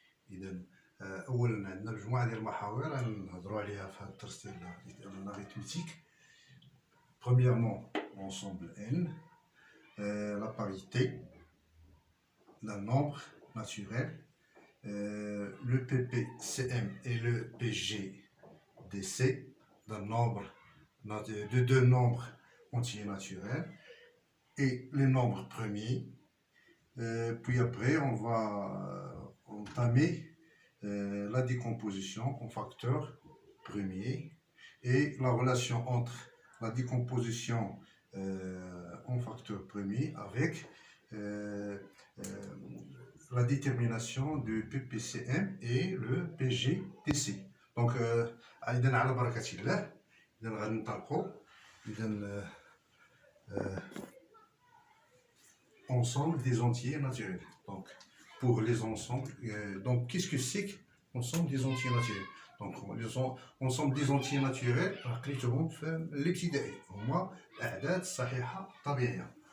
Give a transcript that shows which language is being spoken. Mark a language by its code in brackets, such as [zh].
[ar] إذا أولا عندنا مجموعة ديال المحاور غنهضروا عليها في هذا الدرس ديال الاريثميتيك. [fr] Premièrement, l'ensemble N, la parité, le nombre naturel, le PPCM et le PGDC, de deux nombres entiers naturels, et les nombres premiers. Puis après, on va entamer la décomposition en facteurs premiers et la relation entre la décomposition en facteur premier avec la détermination du PPCM et le PGDC. [ar] Donc, إذا على بركة الله إذا غادي نطلقوا إذا [fr] ensemble des entiers naturels. Donc, pour les ensembles, donc qu'est-ce que c'est qu'ensemble des entiers naturels? Donc, ensemble des entiers naturels [ar] قريتهم في الابتدائي هما الأعداد الصحيحة الطبيعية.